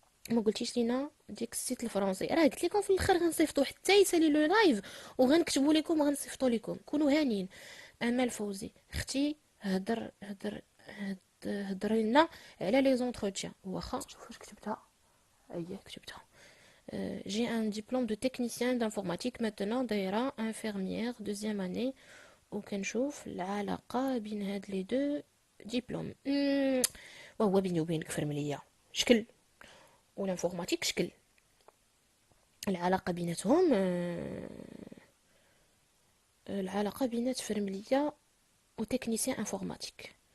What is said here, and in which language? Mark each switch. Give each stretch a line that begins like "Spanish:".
Arabic: ما قلتيش لينا ديك السيت الفرنسي، راه قلت لكم في الاخر غنصيفطوا حتى يسالي لو لايف وغنكتبوا لكم وغنصيفطوا لكم، كونوا هانيين. امال فوزي اختي، هضري لنا على لي زونتروتيان. واخا شوف واش كتبتها، اييه كتبتها.
French: J'ai un diplôme de technicien d'informatique maintenant
Arabic: دايرة
French: infirmière deuxième année.
Arabic: وكنشوف العلاقة بين هاد لي دو ديبلوم. وهو بيني وبينك فرمليه شكل، والانفورماتيك شكل. العلاقه بيناتهم العلاقه بينات فرمليه وتكنيسيان انفورماتيك.